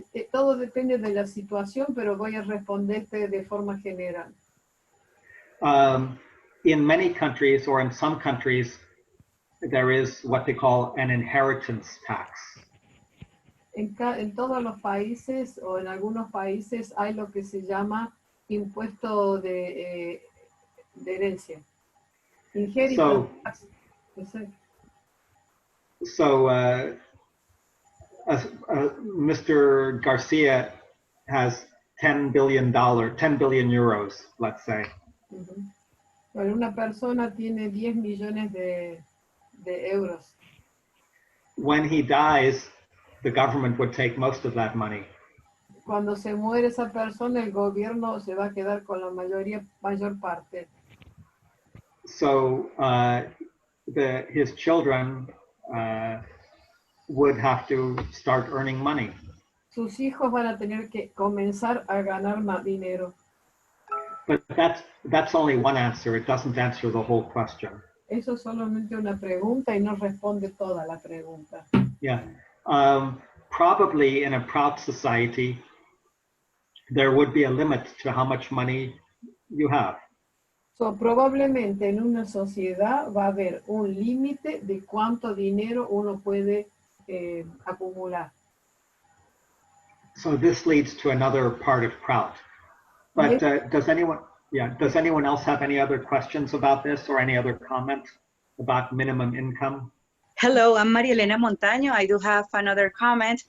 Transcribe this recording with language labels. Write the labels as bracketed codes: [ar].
[es] Todo depende de la situación, pero voy a responderte de forma general. [en] In many countries, or in some countries, there is what they call an inheritance tax. [es] En todos los países, o en algunos países, hay lo que se llama impuesto de herencia. [en] Inheritance tax. So, Mr. Garcia has $10 billion, 10 billion euros, let's say. [es] Bueno, una persona tiene 10 millones de euros. [en] When he dies, the government would take most of that money. [es] Cuando se muere esa persona, el gobierno se va a quedar con la mayor parte. [en] So his children would have to start earning money. [es] Sus hijos van a tener que comenzar a ganar más dinero. [en] But that's only one answer. It doesn't answer the whole question. [es] Eso es solamente una pregunta y no responde toda la pregunta. [en] Yeah. Probably in a Prout society, there would be a limit to how much money you have. [es] So, probablemente en una sociedad va a haber un límite de cuánto dinero uno puede acumular. [en] So this leads to another part of Prout. But does anyone else have any other questions about this or any other comments about minimum income? Hello, I'm Maria Elena Montaño. I do have another comment.